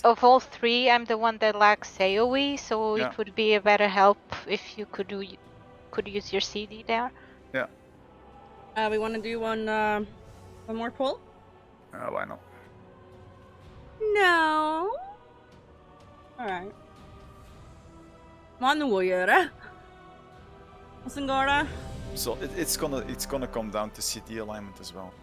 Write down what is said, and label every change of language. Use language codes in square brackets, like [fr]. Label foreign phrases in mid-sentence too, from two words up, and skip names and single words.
[en] of all three, I'm the one that lacks AoE, so Yeah. it would be a better help if you could use your CD there. Yeah. We want to do one more poll? Why not? No. Alright. [no] Man, noe å gjøre. Hvordan går det? [en] So it's gonna come down to CD alignment as well.